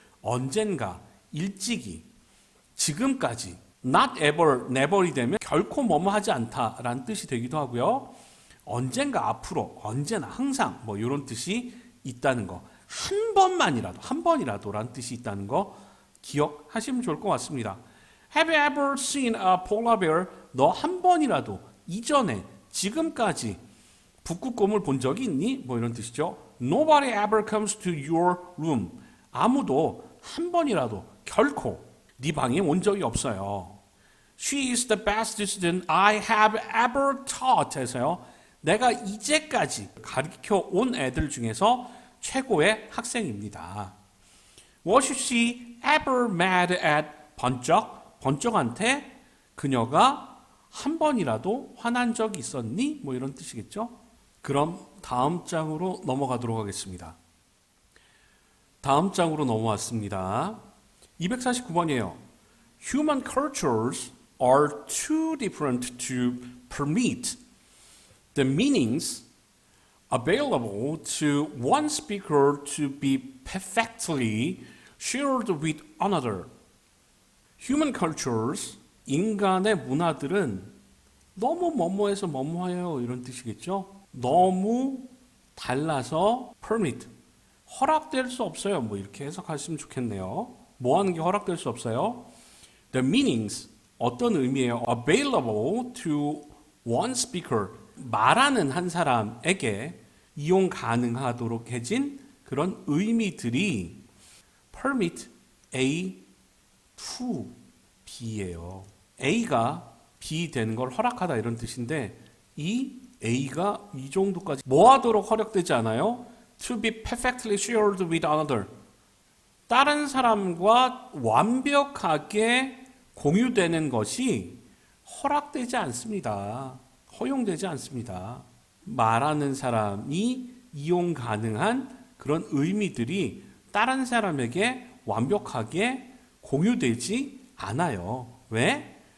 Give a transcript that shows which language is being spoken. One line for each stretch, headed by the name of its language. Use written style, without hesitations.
Korean: 언젠가, 일찍이, 지금까지.
English: not ever, never
Korean: 이 되면 결코 뭐뭐 하지 않다라는 뜻이 되기도 하고요. 언젠가 앞으로, 언제나, 항상 뭐 이런 뜻이 있다는 거. 한 번만이라도, 한 번이라도라는 뜻이 있다는 거 기억하시면 좋을 것 같습니다.
English: Have you ever seen a polar bear?
Korean: 너 한 번이라도 이전에 지금까지 북극곰을 본 적이 있니? 뭐 이런 뜻이죠.
English: Nobody ever comes to your room.
Korean: 아무도 한 번이라도 결코 네 방에 온 적이 없어요.
English: She is the best student I have ever taught
Korean: 해서요. 내가 이제까지 가르쳐 온 애들 중에서 최고의 학생입니다.
English: Was she ever mad at 번쩍?
Korean: 번쩍한테 그녀가 한 번이라도 화난 적이 있었니? 뭐 이런 뜻이겠죠? 그럼 다음 장으로 넘어가도록 하겠습니다. 다음 장으로 넘어왔습니다. 249번이에요.
English: Human cultures are too different to permit the meanings available to one speaker to be perfectly shared with another. Human cultures,
Korean: 인간의 문화들은 너무 뭐뭐해서 뭐뭐해요 이런 뜻이겠죠. 너무 달라서 permit, 허락될 수 없어요. 뭐 이렇게 해석하시면 좋겠네요. 뭐 하는 게 허락될 수 없어요?
English: The meanings,
Korean: 어떤 의미예요?
English: Available to one speaker,
Korean: 말하는 한 사람에게 이용 가능하도록 해진 그런 의미들이
English: permit A to B
Korean: 예요. A가 B 되는 걸 허락하다 이런 뜻인데 이 A가 이 정도까지 뭐 하도록 허락되지 않아요?
English: To be perfectly shared with another.
Korean: 다른 사람과 완벽하게 공유되는 것이 허락되지 않습니다. 허용되지 않습니다. 말하는 사람이 이용 가능한 그런 의미들이 다른 사람에게 완벽하게 공유되지 않아요. 왜?